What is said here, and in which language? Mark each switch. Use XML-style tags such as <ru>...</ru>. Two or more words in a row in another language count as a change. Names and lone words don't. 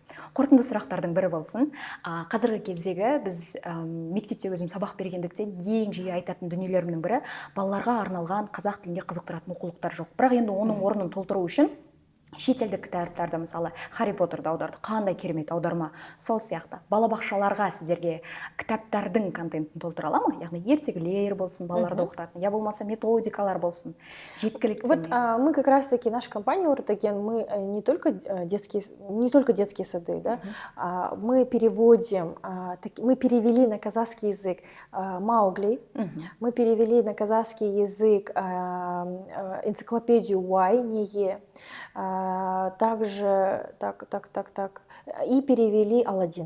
<kk>Қорытынды сұрақтардың бірі болсын. Қазіргі кездегі біз мектепте өзім сабақ бергендіктен ең жиі айтатын дүниелерімнің бірі балаларға арналған қазақ тілінде қызықтыратын оқулықтар жоқ. Бірақ енді оның орнын толтыру үшін шетелдік кітаптарды, мысалы Харри Поттерді аударды, қандай керемет аударма. Сол сияқты балабақшаларға сіздерге кітаптардың контентін толтыра ала ма? Яғни ертегілер болсын, балаларды оқытатын, я болмаса методикалар болсын, жеткілікті.</kk> <ru>Вот мы как раз-таки, наша компания Ортоген, мы не только детские сады, да, мы переводим, мы перевели на казахский язык Маугли, мы перевели на казахский язык энциклопедию Уай, Ние, также и перевели Аладдин.</ru>